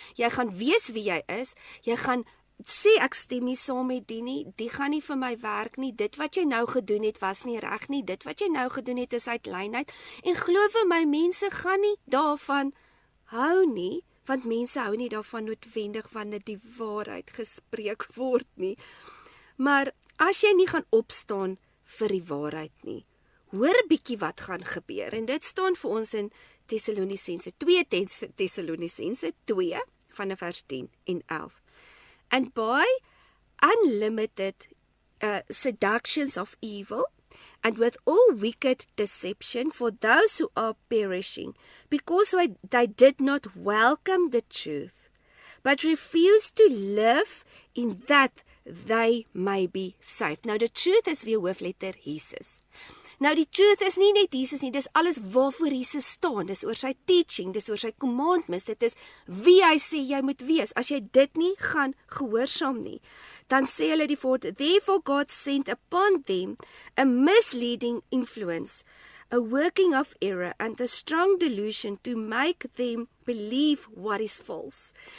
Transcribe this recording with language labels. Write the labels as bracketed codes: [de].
[af] Jy gaan weet wie jy is. Jy gaan sê ek stem nie saam met die gaan nie vir my werk nie, dit wat jy nou gedoen het was nie reg nie, dit wat jy nou gedoen het is uit lynheid, en glo vir my, mense gaan nie daarvan hou nie, want mense hou nie daarvan noodwendig wanneer die waarheid gespreek word nie, maar as jy nie gaan opstaan vir die waarheid nie, hoor bietjie wat gaan gebeur, en dit staan vir ons in Tessalonisense 2, Tessalonisense 2, vanaf vers 10 en 11. [en] And by unlimited seductions of evil, and with all wicked deception for those who are perishing, because they did not welcome the truth, but refused to live in that they may be saved. [af] Nou, [en] the truth [af] is weer hoofletter Jesus. Nou die truth is nie net Jesus nie, dis alles waarvoor Jesus staan, dis oor sy teaching, dis oor sy commandments, dit is wie hy sê jy moet wees. As jy dit nie gaan gehoorsaam nie, dan sê hulle die woord, [en] therefore God sent upon them a misleading influence, a working of error and a strong delusion to make them believe what is false.